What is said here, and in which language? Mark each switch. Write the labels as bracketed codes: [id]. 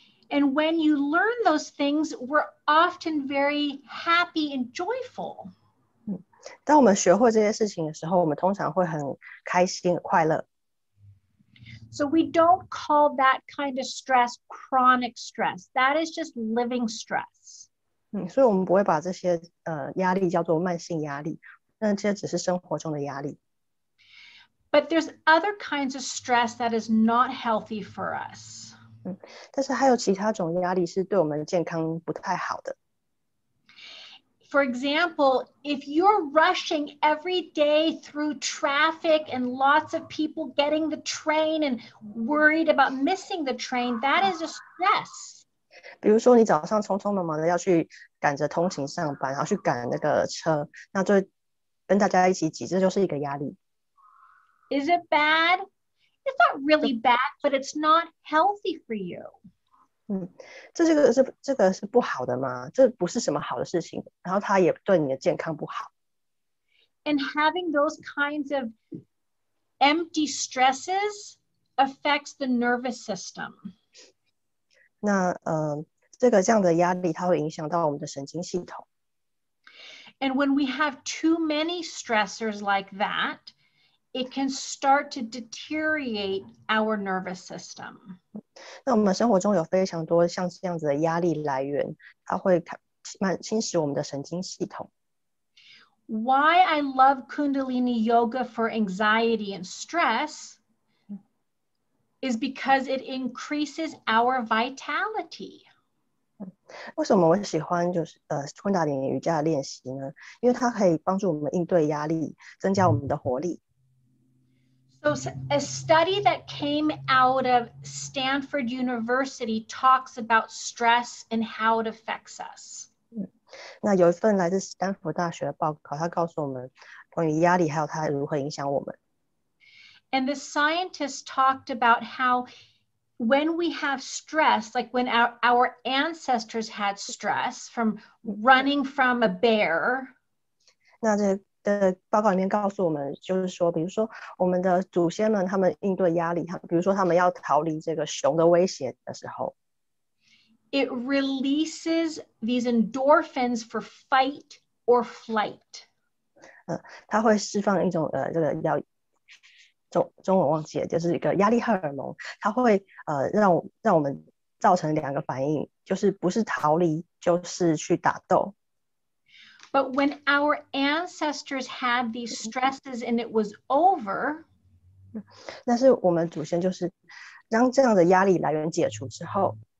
[en] And when you learn those things, we're often very happy and joyful. [zh] 当我们学会这些事情的时候，我们通常会很开心、很快乐。 [en] So we don't call that kind of stress chronic stress. That is just living stress. [zh] 所以我们不会把这些压力叫做慢性压力，那这些只是生活中的压力。 [en] But there's other kinds of stress that is not healthy for us. [zh] 但是还有其他种压力是对我们的健康不太好的。 [en] For example, if you're rushing every day through traffic and lots of people getting the train and worried about missing the train, that is a stress. [zh] 比如说你早上匆匆忙忙的要去赶着通勤上班，然后去赶那个车，那就跟大家一起挤，这就是一个压力。 [en] Is it bad? It's not really bad, but it's not healthy for you. [zh] 这个是不好的吗？这不是什么好的事情，然后它也对你的健康不好。 [en] And having those kinds of empty stresses affects the nervous system. [zh] 那这样的压力，它会影响到我们的神经系统。 [en] And when we have too many stressors like that, it can start to deteriorate our nervous system. [zh] 那我们生活中有非常多像这样子的压力来源，它会侵蚀我们的神经系统。 [en] Why I love Kundalini yoga for anxiety and stress is because it increases our vitality. [zh] 为什么我喜欢就是昆达里瑜伽的练习呢？因为它可以帮助我们应对压力，增加我们的活力。 [en] So a study that came out of Stanford University talks about stress and how it affects us. [zh] 那有一份来自斯坦福大学的报告，它告诉我们关于压力还有它如何影响我们。 [en] And the scientists talked about how when we have stress, like when our ancestors had stress from running from a bear. [zh] 那这的报告里面告诉我们，就是说，比如说我们的祖先们他们应对压力，比如说他们要逃离这个熊的威胁的时候， [en] it releases these endorphins for fight or flight. [zh] 它会释放一种这个中文忘记了，就是一个压力荷尔蒙，它会让我们造成2个反应，就是不是逃离，就是去打斗。 [en] But when our ancestors had these stresses and it was over, [zh] 但是我们祖先就是当这样的压力来源解除之后，